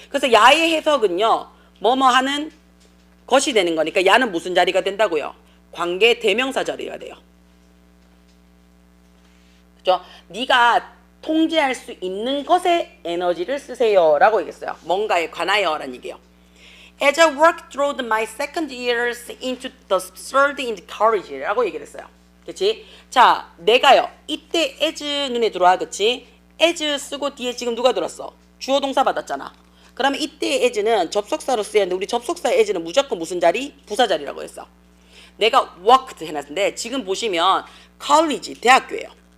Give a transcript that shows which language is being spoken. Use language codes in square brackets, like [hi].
[ko] 그래서 야의 해석은요. 뭐뭐 하는 것이 되는 거니까 야는 무슨 자리가 된다고요? 관계 대명사 자리가 돼요. 그죠? 네가 통제할 수 있는 것에 에너지를 쓰세요 라고 얘기했어요. 뭔가에 관하여 라는 얘기예요. [en] As I worked through my second years into the third in college [ko] 라고 얘기를 했어요. 그치? 자, 내가요. 이때 as 눈에 들어와. 그치? as 쓰고 뒤에 지금 누가 들었어? 주어 동사 받았잖아. 그러면 이때 as는 접속사로 쓰여야 하는데 우리 접속사 as는 무조건 무슨 자리? 부사 자리라고 했어. 내가 worked 해놨는데 지금 보시면 college, 대학교예요.